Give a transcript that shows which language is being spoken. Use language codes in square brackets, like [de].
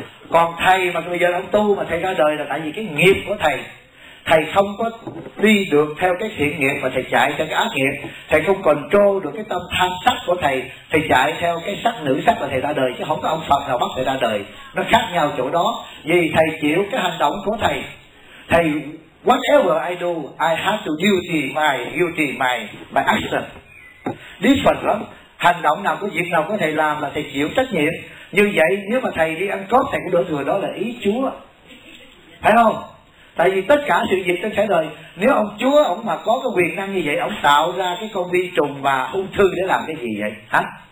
[vi] Còn thầy mà bây giờ ông tu mà thầy ra đời là tại vì cái nghiệp của thầy. Thầy không có đi được theo cái thiện nghiệp mà thầy chạy theo cái ác nghiệp. Thầy không control được cái tâm tham sắc của thầy, thầy chạy theo cái sắc nữ sắc là thầy ra đời, chứ không có ông Phật nào bắt thầy ra đời. Nó khác nhau chỗ đó. Vì thầy chịu cái hành động của thầy. [en] Thầy, whatever I do, I have to duty my action. Different [vi] lắm. Hành động nào, có việc nào có thầy làm là thầy chịu trách nhiệm. Như vậy, nếu mà thầy đi ăn cốp, thầy cũng đổ thừa đó là ý Chúa. Phải không? Tại vì tất cả sự việc trên thế đời, nếu ông Chúa, ông mà có cái quyền năng như vậy, ông tạo ra cái con vi trùng và ung thư để làm cái gì vậy? Hả?